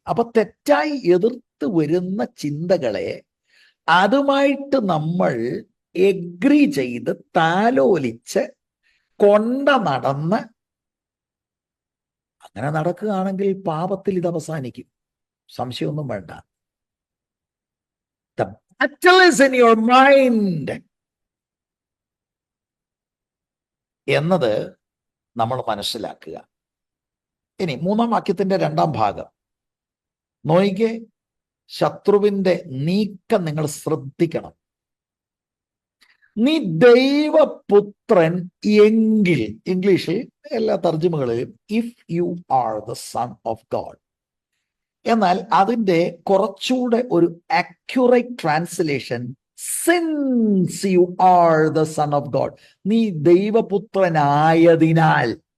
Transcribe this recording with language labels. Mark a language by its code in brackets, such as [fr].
[ml] അപ്പൊ തെറ്റായി എതിർത്ത് വരുന്ന ചിന്തകളെ അതുമായിട്ട് നമ്മൾ എഗ്രി ചെയ്ത് താലോലിച്ച് നടന്ന് അങ്ങനെ നടക്കുകയാണെങ്കിൽ പാപത്തിൽ ഇത് അവസാനിക്കും, സംശയമൊന്നും വേണ്ട. [en] The battle is in your mind [ml] എന്നത് നമ്മൾ മനസ്സിലാക്കുക. ഇനി 3-ാം വാക്യത്തിന്റെ 2-ാം ഭാഗം നോയിക്കെ, ശത്രുവിന്റെ നീക്കം നിങ്ങൾ ശ്രദ്ധിക്കണം. നീ ദൈവപുത്രൻ എങ്കിൽ, ഇംഗ്ലീഷിൽ എല്ലാ തർജ്ജിമകളിലും [en] if you are the son of God, [ml] എന്നാൽ അതിൻ്റെ കുറച്ചുകൂടെ ഒരു accurate translation, [en] since you are the son of God, [ml] നീ ദൈവപുത്രനായതിനാൽ.